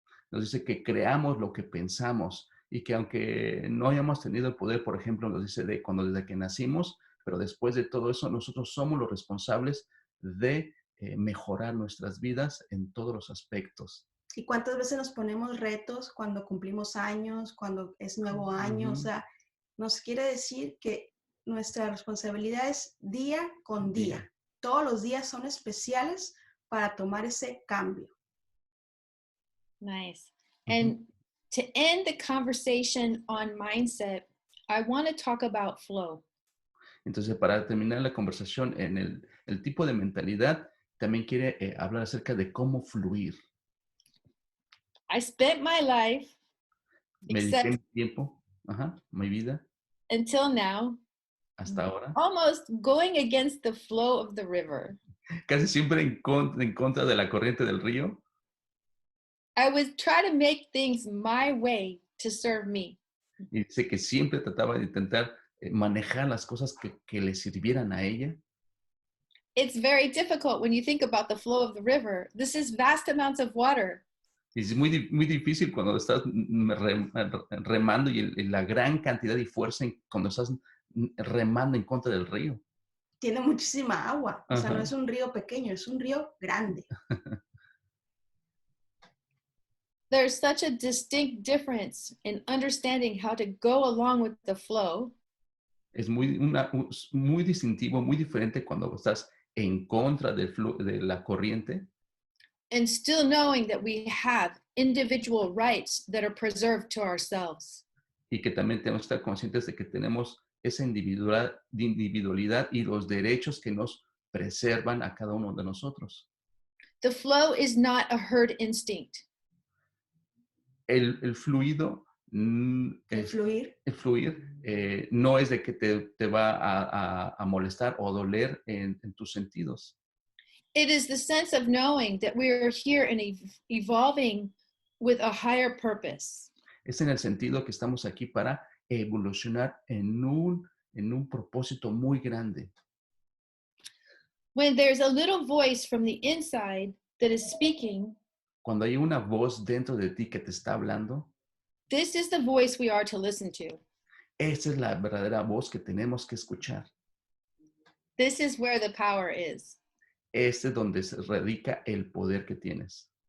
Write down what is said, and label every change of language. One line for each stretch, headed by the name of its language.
Spanish: Nos dice que creamos lo que pensamos y que aunque no hayamos tenido el poder, por ejemplo, nos dice desde que nacimos, pero después de todo eso, nosotros somos los responsables de mejorar nuestras vidas en todos los aspectos. ¿Y cuántas veces nos ponemos retos cuando cumplimos años, cuando es nuevo año? O sea, nos quiere decir que nuestra responsabilidad es día con día. todos los días son especiales para tomar ese cambio.
English: Nice. Ujú. And to end the conversation on mindset, I want to talk about flow.
Spanish: Entonces, para terminar la conversación en el tipo de mentalidad, también quiere hablar acerca de cómo fluir.
English: I spent my life,
Spanish: Me dediqué
English: except
Spanish: mi tiempo, mi vida,
English: until now,
Spanish: hasta ahora,
English: almost going against the flow of the river.
Spanish: casi siempre en contra de la corriente del río.
English: I would try to make things my way to serve me.
Spanish: Y dice que siempre trataba de intentar manejar las cosas que le sirvieran a ella.
English: It's very difficult when you think about the flow of the river. This is vast amounts of water.
Spanish: Y es muy difícil cuando estás remando y la gran cantidad de fuerza cuando estás remando en contra del río. Tiene muchísima agua, o sea, no Ajá. es un río pequeño, es un río grande.
English: There's such a distinct difference in understanding how to go along with the flow
Spanish: Es muy distintivo, muy diferente cuando estás en contra de la corriente
English: and still knowing that we have individual rights that are preserved to ourselves.
Spanish: y que también tenemos que estar conscientes de que tenemos esa individualidad y los derechos que nos preservan a cada uno de nosotros.
English: The flow is not a herd instinct.
Spanish: El fluido, El fluir el fluir no es de que te va a molestar o doler en tus sentidos.
English: It is the sense of knowing that we are here and evolving with a higher purpose.
Spanish: Es en el sentido que estamos aquí para evolucionar en un propósito muy grande.
English: When there's a little voice from the inside that is speaking,
Spanish: Cuando hay una voz dentro de ti que te está hablando,
English: this is the voice we are to listen to.
Spanish: esa es la verdadera voz que tenemos que escuchar.
English: This is where the power is.
Spanish: Este es donde se radica el poder que tienes.